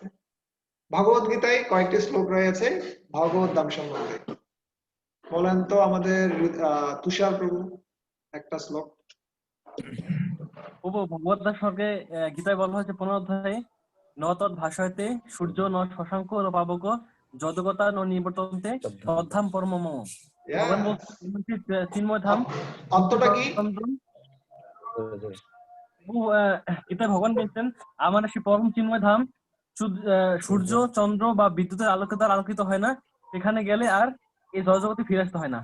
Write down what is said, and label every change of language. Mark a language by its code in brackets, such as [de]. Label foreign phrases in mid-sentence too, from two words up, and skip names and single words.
[bn] ভগবদ্গীতায় কয়েকটি শ্লোক রয়েছে ভগবত ধাম সম্বন্ধে, বলেন তো আমাদের তুষার প্রভু একটা শ্লোক। প্রভু ভগবত সর্গে গীতায় বলা হয়েছে 15 অধ্যায়ে, [sa] ন তৎ ভাষয়তে সূর্য ন শশাঙ্ক ন পাবক যদগতা ন নিবর্তন্তে তদ্ধাম পরম মম। [bn] ভগবান বলছেন চিন্ময় ধাম। অন্তটা কি? গীতায় ভগবান বলছেন আমার সেই পরম চিন্ময় ধাম সূর্য চন্দ্র বা বিদ্যুতের আলোকে দ্বারা আলোকিত হয় না, এখানে গেলে আর এই জগতে ফিরে আসতে হয় না।